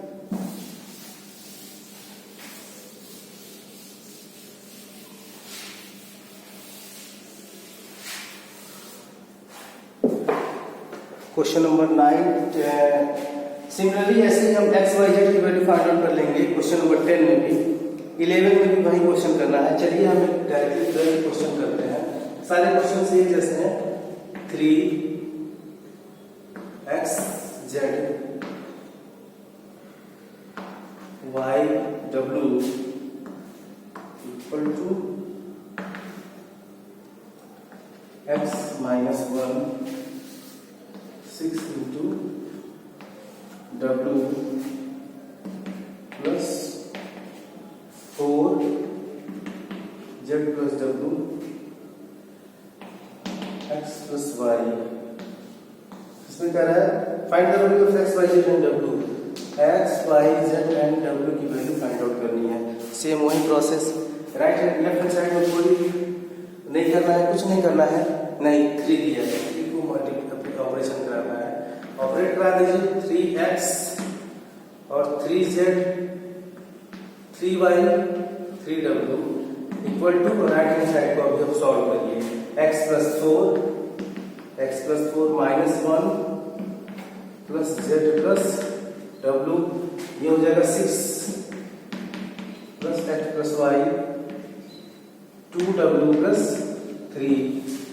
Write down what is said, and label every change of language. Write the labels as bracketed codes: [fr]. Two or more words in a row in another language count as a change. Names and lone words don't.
[en] question number 9 similarly [hi] ऐसे ही हम x y z की [en] value find out [hi] कर लेंगे। [en] question number 10 [hi] में भी 11 में भी वही क्वेश्चन करना है। चलिए हम [en] directly question [hi] करते हैं। सारे [en] question same [hi] जैसे हैं 3 [en] x z y w equal to x minus 1 6 into w plus 4 z plus w x plus y. [hi] इसमें क्या रहा है [en] find the value of x y z and w. x y z and w [hi] की [en] value find out [hi] करनी है। सेम वही प्रोसेस, [en] right hand left hand side [hi] में कोई नहीं करना है, कुछ नहीं करना है, नहीं 3 दिया है, 3 को [en] multiply operation [hi] कराना है, ऑपरेट करा दीजिए 3x और 3z [en] 3y 3w equal to right hand side [hi] को अभी आप सॉल्व करिए [en] x plus 4 minus 1 plus z plus w, [hi] ये हो जाएगा [en] 6 plus x plus y 2w plus 3.